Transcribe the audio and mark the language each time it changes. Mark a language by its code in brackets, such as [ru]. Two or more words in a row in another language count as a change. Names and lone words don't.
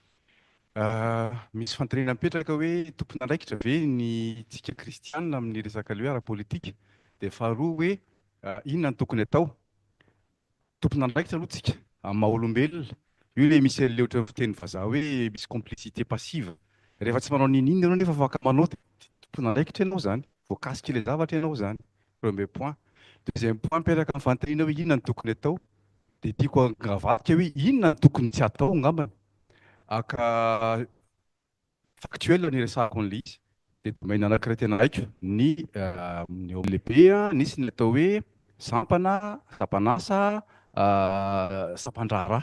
[mg] Misy fanontaniana mipetraka hoe tompona andraikitra ve ny tsika kristianina amin'ny resaka hoe ara-politika, dia faharoa hoe inona no tokony atao. Tompona andraikitra aloha tsika amin'ny maha olombelona, io le misy le ohatran'ny fiteny vazaha hoe misy [fr] complicité passive. [mg] Rehefa tsy manao ninina ianao nefa afaka manao dia tompona andraikitra ianao zany, voakasika ilay zavatra ianao zany. [fr] Premier point. Deuxième point, [mg] mipetraka amin'ny fanontaniana hoe inona no tokony atao, dia tiako angavadika hoe inona no tokony tsy atao ngambana. Aka factuel ny resahako an'ilay izy. Dia domaine anankiray tena haiko ny eo lehibe nisy ny atao hoe sampana, sampanasa, sampandrara.